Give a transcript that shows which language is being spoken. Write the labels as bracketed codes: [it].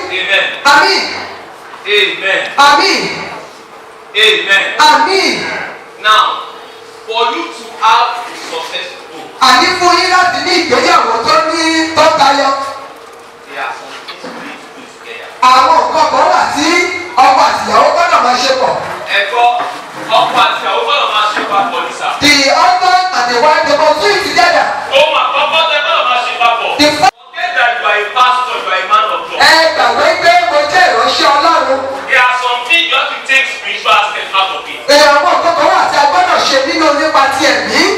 [en] Amen. [yo] àmín [en] Amen. [yo] àmín [en] Amen. [yo] àmín. [en] Now, for you to have a successful home, [yo] àní fún yín láti ní ìgbéyàwó tó ní tó tayọ. [en] there are some things we need to do together. [yo] àwọn nǹkan kan wà tí ọkọ àtìyàwó gbọ́dọ̀ máa ṣe pọ̀. Ẹ̀kọ́ ọkọ àti ìyàwó gbọ́dọ̀ máa ṣe papọ̀ ní sà. [en] the husband and the wife they must do it together. [yo] Ohun àkọ́kọ́ tẹ gbọ́dọ̀ máa ṣe papọ̀. [en] the first Forget that you are a pastor, you are a man of God. [yo] ẹ gbàgbé pé mo jẹ́ ìránṣẹ́ ọlọ́run. [en] There are some things you have to take spiritual aspect out of it. [yo] àwọn nǹkan kan wà tí a gbọ́dọ̀ ṣe nínú nípa ti ẹ̀mí.